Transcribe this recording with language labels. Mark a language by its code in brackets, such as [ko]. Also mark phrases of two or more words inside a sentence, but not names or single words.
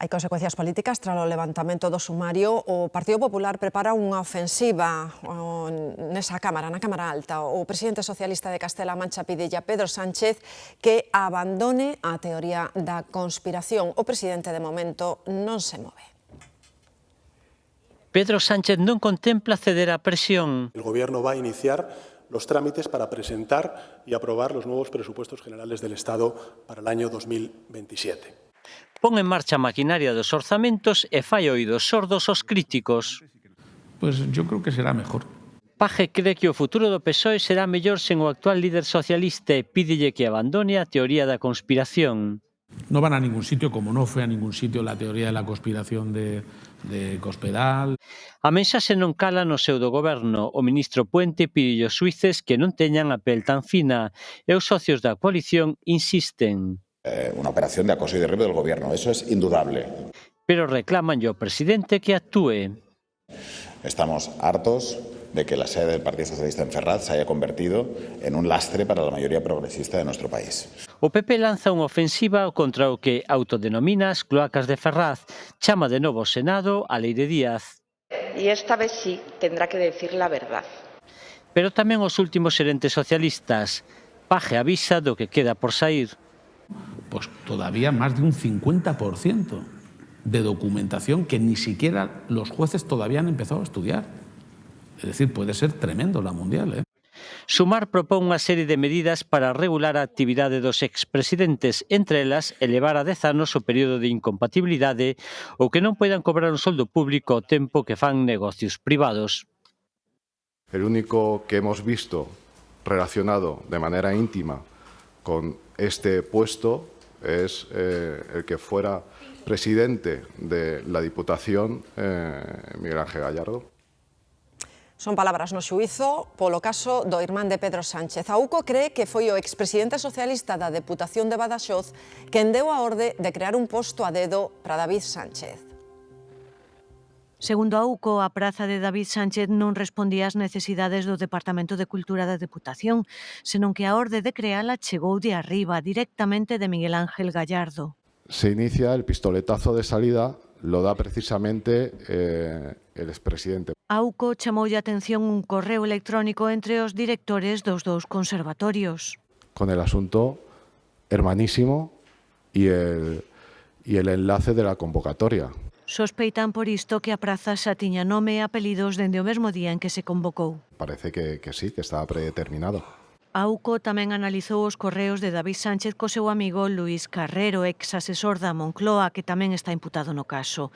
[gl] Hai consecuencias políticas tras o levantamento do sumario. O Partido Popular prepara unha ofensiva nesa Cámara, na Cámara Alta. O presidente socialista de Castela-Mancha pidelle a Pedro Sánchez que abandone a teoría da conspiración. O presidente, de momento, non se move. Pedro Sánchez non contempla ceder á presión. [es] El Gobierno va a iniciar los trámites para presentar y aprobar los nuevos presupuestos generales del Estado para el año 2027. [gl] Pon en marcha a maquinaria dos orzamentos e fai oídos sordos aos críticos. [es] Pues yo creo que será mejor. [gl] Paje cree que o futuro do PSOE será mellor sen o actual líder socialista e pídelle que abandone a teoría da conspiración. [es] No van a ningún sitio, como no fue a ningún sitio la teoría de la conspiración de Cospedal. [gl] A mensaxe non cala no pseudogoberno. O ministro Puente pide aos xuíces que non teñan a pel tan fina e os socios da coalición insisten. [es] Una operación de acoso y derribo del gobierno, eso es indudable. [gl] Pero reclaman ao presidente que actúe. [es] Estamos hartos de que la sede del Partido Socialista en Ferraz se haya convertido en un lastre para la mayoría progresista de nuestro país. [gl] O PP lanza unha ofensiva contra o que autodenomina as cloacas de Ferraz. Chama de novo ao Senado a Leire Díaz. [es] Y esta vez sí tendrá que decir la verdad. [gl] Pero tamén os últimos xerentes socialistas. Paje avisa do que queda por saír. [es] Pues todavía más de un 50% de documentación que ni siquiera los jueces todavía han empezado a estudiar. Es decir, puede ser tremendo la mundial, ¿eh? [gl] Sumar propón unha serie de medidas para regular a actividade dos expresidentes, entre elas elevar a 10 anos o período de incompatibilidade ou que non poidan cobrar un soldo público ao tempo que fan negocios privados. [es] El único que hemos visto relacionado de manera íntima con este puesto es el que fuera presidente de la Diputación, Miguel Ángel Gallardo. [gl] Son palabras no xuízo polo caso do irmán de Pedro Sánchez. A UCO cree que foi o expresidente socialista da Deputación de Badaxoz quen deu a orde de crear un posto a dedo para David Sánchez. Segundo a UCO, a praza de David Sánchez non respondía ás necesidades do Departamento de Cultura da Deputación, senón que a orde de creala chegou de arriba, directamente de Miguel Ángel Gallardo. [es] Se inicia el pistoletazo de salida, lo da precisamente el expresidente. [gl] A UCO chamoulle a atención un correo electrónico entre os directores dos dous conservatorios. [es] Con el asunto hermanísimo y el enlace de la convocatoria. [gl] Sospeitan por isto que a praza xa tiña nome e apelidos dende o mesmo día en que se convocou. [es] Parece que sí, que estaba predeterminado. [gl] A UCO tamén analizou os correos de David Sánchez co seu amigo Luís Carrero, ex asesor da Moncloa, que tamén está imputado no caso.